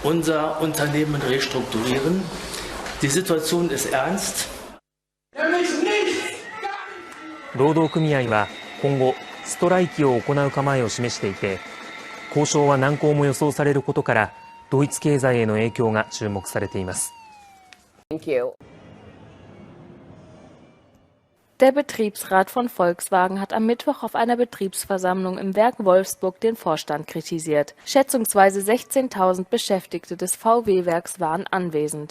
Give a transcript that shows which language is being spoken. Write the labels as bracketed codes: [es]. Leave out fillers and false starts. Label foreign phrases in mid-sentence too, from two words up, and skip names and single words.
[de] unser Unternehmen restrukturieren. Die Situation ist ernst. [ja] 労働組合は今後ストライキを行う構えを示していて、交渉は難航も予想されることからドイツ経済への影響が注目されています。 [en] Thank you. [de] Der Betriebsrat von Volkswagen hat am Mittwoch auf einer Betriebsversammlung im Werk Wolfsburg den Vorstand kritisiert. Schätzungsweise 16.000 Beschäftigte des VW-Werks waren anwesend.